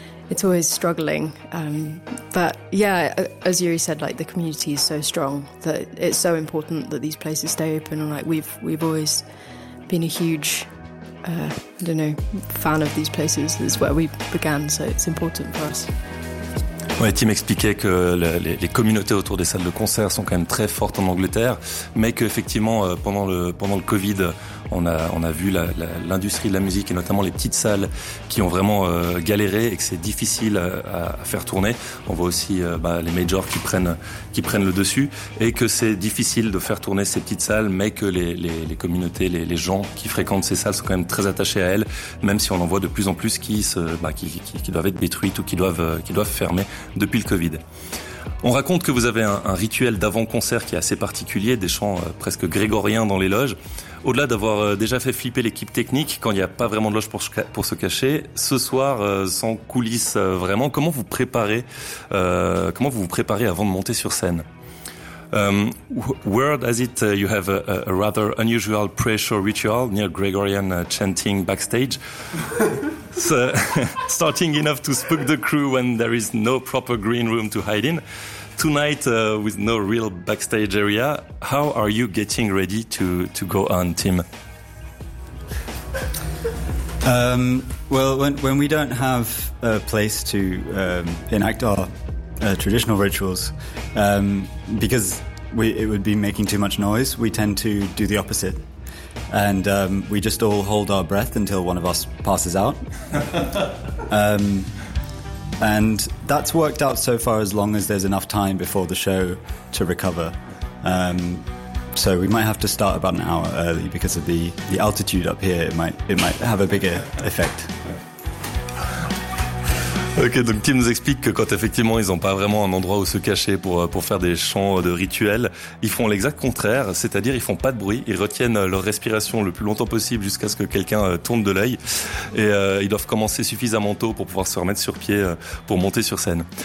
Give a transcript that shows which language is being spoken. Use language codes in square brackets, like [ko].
[en] It's always struggling. But yeah, as Yuri said, like the community is so strong that it's so important that these places stay open. And like we've always been a huge I don't know, fan of these places. It's where we began, so it's important for us. [fr] Ouais, Tim expliquait que les communautés autour des salles de concert sont quand même très fortes en Angleterre, mais qu'effectivement, pendant le Covid, on a vu l'industrie de la musique, et notamment les petites salles, qui ont vraiment galéré et que c'est difficile à faire tourner. On voit aussi les majors qui prennent le dessus, et que c'est difficile de faire tourner ces petites salles, mais que les communautés, les gens qui fréquentent ces salles sont quand même très attachés à elles, même si on en voit de plus en plus qui doivent être détruites ou qui doivent fermer depuis le Covid. On raconte que vous avez un rituel d'avant-concert qui est assez particulier, des chants presque grégoriens dans les loges. Au-delà d'avoir déjà fait flipper l'équipe technique, quand il n'y a pas vraiment de loge pour se cacher, ce soir, sans coulisses vraiment, comment vous vous préparez avant de monter sur scène? [en] Where does it you have a rather unusual pre-show ritual near Gregorian chanting backstage? So, starting enough to spook the crew when there is no proper green room to hide in. Tonight, with no real backstage area, how are you getting ready to go on, Tim? Well, when we don't have a place to enact our traditional rituals, because it would be making too much noise, we tend to do the opposite. And we just all hold our breath until one of us passes out. And that's worked out so far, as long as there's enough time before the show to recover. So we might have to start about an hour early because of the altitude up here. It might have a bigger effect. [fr] Ok, donc Tim nous explique que quand effectivement ils n'ont pas vraiment un endroit où se cacher pour faire des chants de rituel, ils font l'exact contraire, c'est-à-dire ils font pas de bruit, ils retiennent leur respiration le plus longtemps possible jusqu'à ce que quelqu'un tourne de l'œil, et ils doivent commencer suffisamment tôt pour pouvoir se remettre sur pied pour monter sur scène.